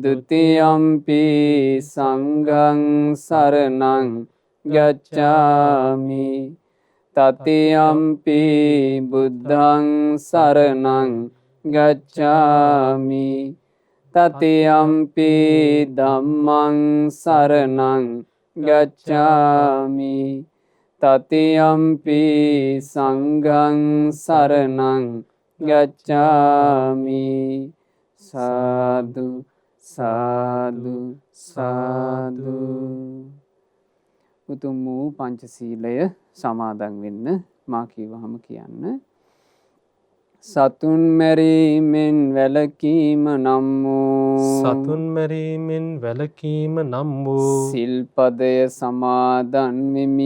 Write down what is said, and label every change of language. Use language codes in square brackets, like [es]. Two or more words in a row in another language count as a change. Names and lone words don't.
[pi] ුතියම්පි සංඝං සරණං ගච්ඡාමි තතියම්පි බුද්ධං සරණං ගච්ඡාමි තතියම්පි ධම්මං සරණං ගච්ඡාමි තතියම්පි සංඝං සරණං ගච්ඡාමි. [si] සාදු සාදු සාදු. උතුම් වූ පංචශීලය සමාදන් වෙන්න මා කීවහම කියන්න. සතුන් මැරීමෙන් වැළකීම නම් වූ සතුන් මැරීමෙන් වැළකීම නම් වූ සිල්පදය සමාදන් වෙමි.